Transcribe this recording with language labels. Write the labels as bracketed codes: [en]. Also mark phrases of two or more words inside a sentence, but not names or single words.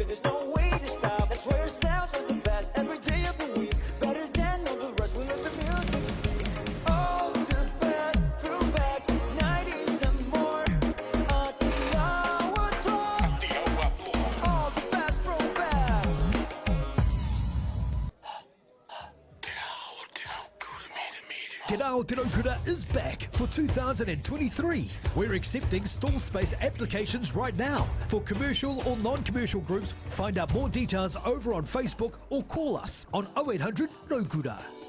[en] There's no way to stop. That's where it sounds from the best every day of the week. Better than all the rest. We let the music speak. All the best throwbacks, 90s and more. Atiawa talk. All the best throwbacks. Te Aotearoa is back for 2023. We're accepting stall space applications right now. For commercial or non-commercial groups, find out more details over on Facebook or call us on 0800 Raukura.